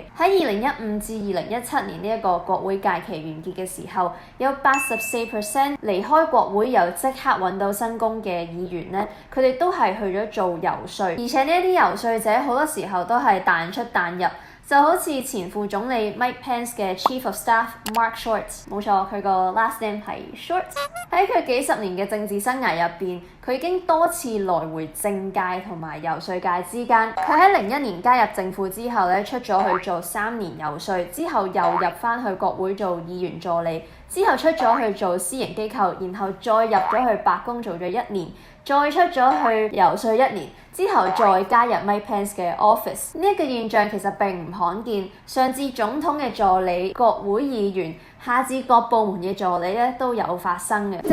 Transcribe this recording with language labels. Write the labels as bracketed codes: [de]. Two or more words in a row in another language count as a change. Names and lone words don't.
[yue] 喺2015至2017年呢一個國會屆期完結嘅時候，有84% 離開國會又即刻揾到新工嘅議員咧，佢哋都係去咗做游說，而且呢一啲游說者好多時候都係彈出彈入。就好似前副總理 Mike Pence 嘅 [en] Chief of Staff [yue] Mark Short，冇錯，佢個 [en] last name [yue] 係 Short。喺佢幾十年嘅政治生涯入邊，佢已經多次來回政界同埋游說界之間。佢喺01年加入政府之後咧，出咗去做3年游說，之後又入翻去國會做議員助理，之後出咗去做私營機構，然後再入咗去白宮做咗1年，再出咗去游說1年，之後再加入 Mike Pence 嘅 office。呢一個現象其實並唔罕見，上至總統嘅助理、國會議員，下至各部門嘅助理咧都有發生嘅。